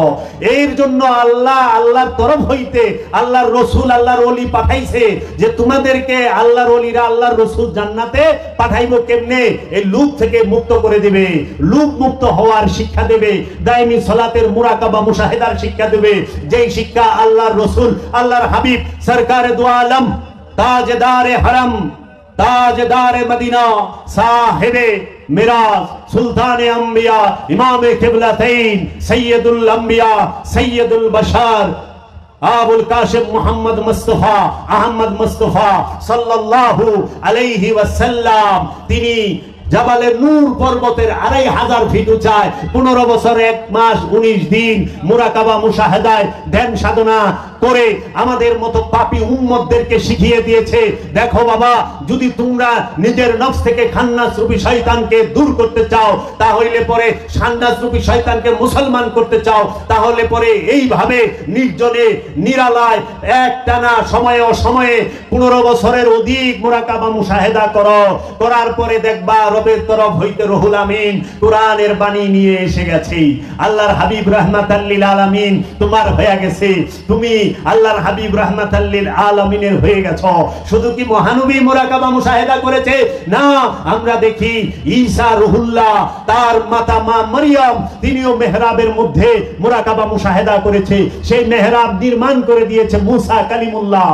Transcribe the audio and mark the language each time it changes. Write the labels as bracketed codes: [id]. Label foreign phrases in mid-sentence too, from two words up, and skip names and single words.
[bn] এর জন্য আল্লাহর তরফ হইতে আল্লাহর রসুল আল্লাহর ওলি পাঠাইছে যে তোমাদেরকে আল্লাহর ওলিরা আল্লাহর রসুল জান্নাতে পাঠাইবো কেমনে, এই লুপ থেকে মুক্ত করে দিবে, লুপ মুক্ত হওয়ার শিক্ষা দেবে, দাইমি সালাতের মুরাকাবা মুশাহিদার শিক্ষা দেবে, যেই শিক্ষা আল্লাহর রসুল আল্লাহর হাবিব সরকারে দু আলম তাজদারে হরম ताजदार मदीना साहिबे मिराज सुल्तान अंबिया इमाम किबलतैन सैयदुल अंबिया सैयदुल बशर आबुल काशिम मोहम्मद मुस्तफा अहमद मुस्तफा [ar] صلى الله عليه وسلم [bn] तिनी জাবালে নূর পর্বতের 2500 ফিট উচ্চায় 15 বছর 1 মাস 19 দিন মুরাকাবা মুশাহাদায় ধ্যান সাধনা করে আমাদের মতো পাপী উম্মতদেরকে শিখিয়ে দিয়েছে, দেখো বাবা, যদি তোমরা নিজের নফস থেকে খান্নাস রূপী শয়তানকে দূর করতে চাও, তাহলে পরে খান্নাস রূপী শয়তানকে মুসলমান করতে চাও, তাহলে পরে এইভাবে নির্জনে নিরালায় একটানা সময়ে অসময়ে 15 বছরের অধিক মুরাকাবা মুশাহাদা করো, করার পরে দেখবা রবের তরফ হইতে রুহুল আমিন কুরআনের বাণী নিয়ে এসে গেছে। আল্লাহর হাবিব রাহমাতাল লিল আলামিন তোমার হয়ে গেছে, তুমি আল্লাহর হাবিব রাহমাতাল লিল আলামিনের হয়ে গেছো। শুধু কি মহানবী মুরাকাবা মুশাহাদা করেছে? না, আমরা দেখি ঈসা রুহুল্লাহ তার মাতা মা মারইয়াম তিনিও মেহরাবের মধ্যে মুরাকাবা মুশাহাদা করেছে, সেই মেহরাব নির্মাণ করে দিয়েছে মুসা কালিমুল্লাহ।